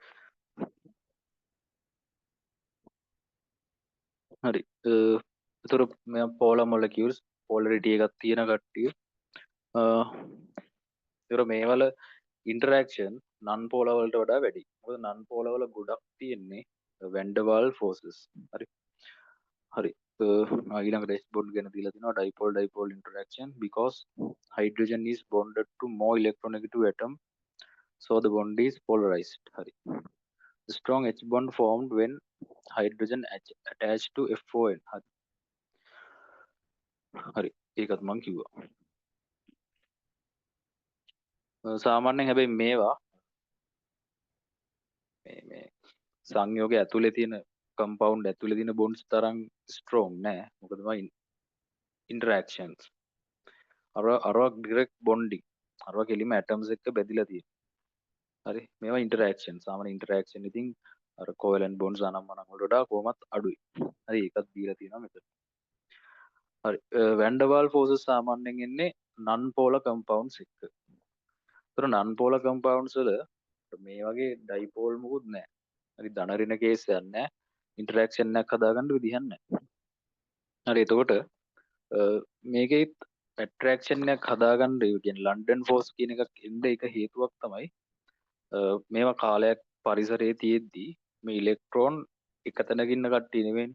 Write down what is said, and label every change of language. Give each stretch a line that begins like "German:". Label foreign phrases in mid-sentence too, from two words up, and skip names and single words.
Sinhala: හරි. ඒතර මේ
English: polar molecules
Sinhala: පොලරිටි එකක් තියෙන කට්ටිය ඒතර මේවල
English: interaction non polar
Sinhala: වලට වඩා වැඩි. මොකද
English: non polar
Sinhala: වල ගොඩක් තියෙන්නේ
English: van der Waals forces.
Sinhala: හරි. හරි. ඊළඟ ඩෙස් බොන්ඩ් ගැන දීලා තිනවා
English: dipole dipole interaction because hydrogen is bonded to more electronegative atom so the bond is polarized. Hari. The strong H bond formed when hydrogen attached to FON.
Sinhala: Hari. හරි. ඒකත් මං කිව්වා. සාමාන්‍යයෙන් හැබැයි මේවා මේ සංයෝගය ඇතුලේ තියෙන කම්පවුන්ඩ් ඇතුලේ තියෙන බොන්ඩ්ස් තරම් ස්ට්‍රෝං නෑ. මොකද මම ඉන්ටරැක්ෂන්ස් අරවා
English: direct bonding
Sinhala: අරවා කෙලිම ඇටම්ස් එක්ක බැඳිලා තියෙනවා. හරි. මේවා ඉන්ටරැක්ෂන් සාමාන්‍ය ඉන්ටරැක්ෂන් ඉතින් අර
English: covalent bonds
Sinhala: අනම්මනම් වලට වඩා කොහොමත් අඩුයි. හරි. ඒකත් දීලා තියෙනවා මෙතන. හරි.
English: van der Waals forces
Sinhala: සාමාන්‍යයෙන් එන්නේ
English: non polar compounds
Sinhala: එක්ක. ඒතර
English: non polar compounds
Sinhala: වල මේ වගේ ඩයිපෝල් මොකුත් නැහැ. හරි ධන ඍණ කේස් එකක් නැහැ. ඉන්ටරැක්ෂන් එකක් හදාගන්න විදිහක් නැහැ. හරි. එතකොට මේකේ ඇට්‍රැක්ෂන් එකක් හදාගන්න ඒ කියන්නේ
English: London force
Sinhala: කියන එකක් එන්න එක හේතුවක් තමයි මේවා කාලයක් පරිසරයේ තියෙද්දි මේ ඉලෙක්ට්‍රෝන එක තැනක ඉන්න කට්ටිය නෙවෙයි.